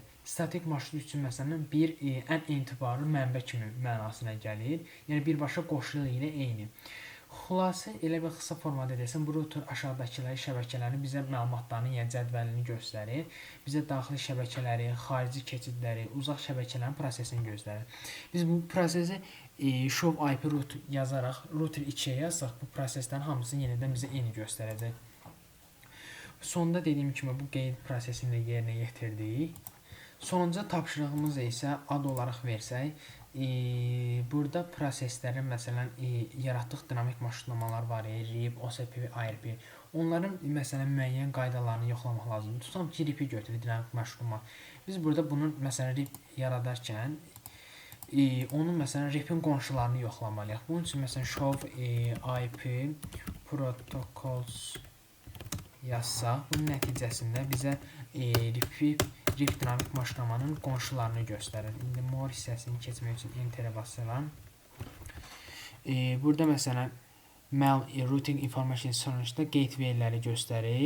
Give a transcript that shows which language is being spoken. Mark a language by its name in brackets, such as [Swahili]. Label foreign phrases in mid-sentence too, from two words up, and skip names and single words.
[Azerbaijani] Statik marşrut üçün məsələn bir ən etibarlı mənbə kimi mənasına gəlir. Yəni birbaşa qoşulu ilə eyni. Xülasə elə bir qısa formada desəm, bu router aşağıdakıları şəbəkələrini bizə məlumatlarını, yəni cədvəlini göstərir. Bizə daxili şəbəkələri, xarici keçidləri, uzaq şəbəkələrin prosesini göstərir. Biz bu prosesi [English] show IP route [Azerbaijani] yazaraq router 2-yə yazsaq, bu proseslərin hamısını yenidən bizə eyni göstərəcək. Sonda dediyim kimi bu qeyd prosesini də yerinə yetirdik. Sonuncu tapşırığımız isə ad olaraq versək, burada proseslərin məsələn yaratdıq dinamik marşrutlamalar var, RIP, OSPF, IRP. Onların məsələn müəyyən qaydalarını yoxlamaq lazımdır. Tutalım ki, RIP-i götürür dinamik marşrutlama. Biz burada bunun məsələn RIP yaradarkən onun məsələn RIP-in qonşularını yoxlamalıyıq. Bunun üçün məsələn [English] show IP protocols [Azerbaijani] yazsaq, bunun nəticəsində bizə RIP dinamik marşrutlamanın qonşularını göstərir. İndi more hissəsini keçmək üçün enterə basıram. Burada məsələn [English] routing information [Azerbaijani] sonuçda gateway-ləri göstərir.